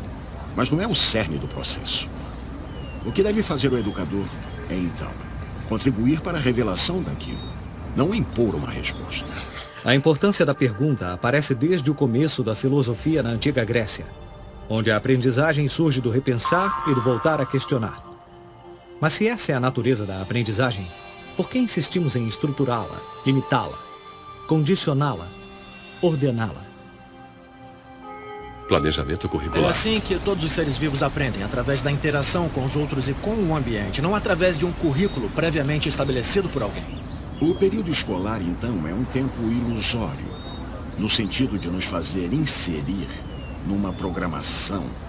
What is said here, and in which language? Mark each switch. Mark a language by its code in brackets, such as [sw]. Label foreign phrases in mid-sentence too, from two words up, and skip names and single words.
[pt] Mas não é o cerne do processo. O que deve fazer o educador é, então, contribuir para a revelação daquilo, não impor uma resposta. A importância da pergunta aparece desde o começo da filosofia na antiga Grécia, onde a aprendizagem surge do repensar e do voltar a questionar. Mas se essa é a natureza da aprendizagem, por que insistimos em estruturá-la, limitá-la, condicioná-la, ordená-la? Planejamento curricular. É assim que todos os seres vivos aprendem, através da interação com os outros e com o ambiente, não através de um currículo previamente estabelecido por alguém. O período escolar, então, é um tempo ilusório, no sentido de nos fazer inserir numa programação.